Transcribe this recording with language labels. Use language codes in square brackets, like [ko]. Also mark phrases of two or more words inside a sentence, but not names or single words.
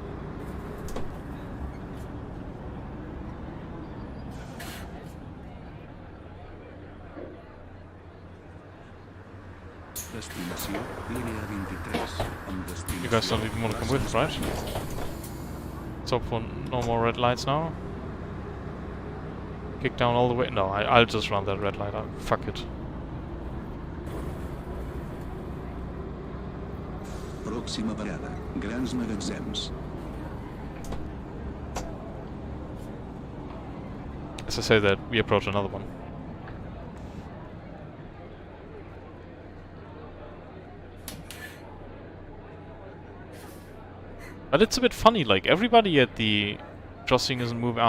[en] You guys don't even want to come with, right? Let's hope for no more red lights now. Kick down all the way. No, I'll just run that red light out. Fuck it. [es] Próxima parada, [ca] grans magatzems. [en] As I say that, we approach another one. But it's a bit funny, like everybody at the crossing isn't moving.